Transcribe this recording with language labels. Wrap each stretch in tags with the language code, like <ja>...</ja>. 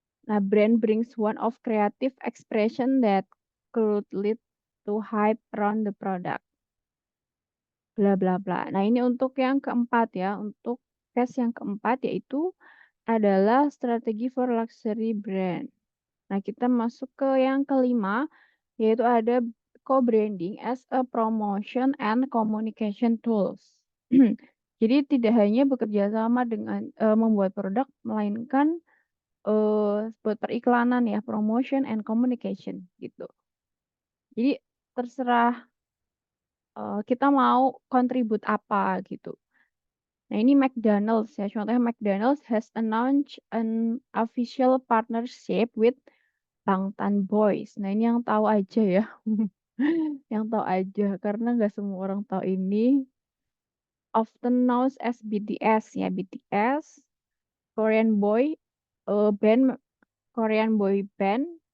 <en>Nah, brand brings one of creative expression that could lead to hype around the product. Bla bla bla.</en> <id>Nah, ini untuk yang keempat ya. Untuk case yang keempat yaitu adalah strategi</id> <en>for luxury brand.</en> <id>Nah, kita masuk ke yang kelima yaitu ada co-branding</id> <en>as a promotion and communication tools.</en> <id>Jadi tidak hanya bekerja sama dengan membuat produk, melainkan buat periklanan ya,</id> <en>promotion and communication</en> <id>gitu. Jadi terserah kita mau kontribut apa gitu. Nah, ini McDonald's ya. Contohnya</id> <en>McDonald's has announced an official partnership with Bangtan Boys.</en> <id>Nah, ini yang tahu aja ya. Yang tahu aja karena nggak semua orang tahu ini.</id> <en>Often known as BTS ya, BTS, Korean boy band, Korean boy band.</en>